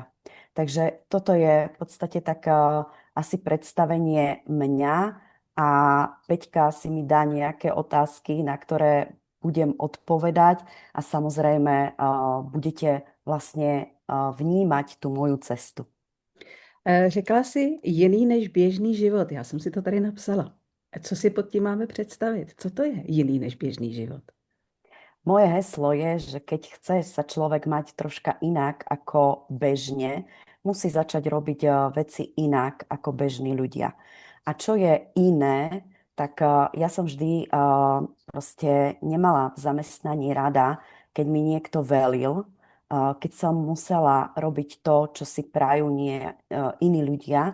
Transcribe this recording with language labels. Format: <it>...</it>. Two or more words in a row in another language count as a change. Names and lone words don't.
<sk>Takže toto je v podstate tak asi predstavenie mňa a Peťka si mi dá nejaké otázky, na ktoré budem odpovedať a samozrejme budete vlastne vnímať tú moju cestu.</sk> <cs>Řekla jsi jiný než běžný život. Já jsem si to tady napsala. Co si pod tím máme představit? Co to je jiný než běžný život?</cs> <sk>Moje heslo je, že keď chce sa človek mať troška inak ako bežne, musí začať robiť veci inak ako bežní ľudia. A čo je iné, tak ja som vždy proste nemala v zamestnaní rada, keď mi niekto velil, keď som musela robiť to, čo si prajú iní ľudia.</sk>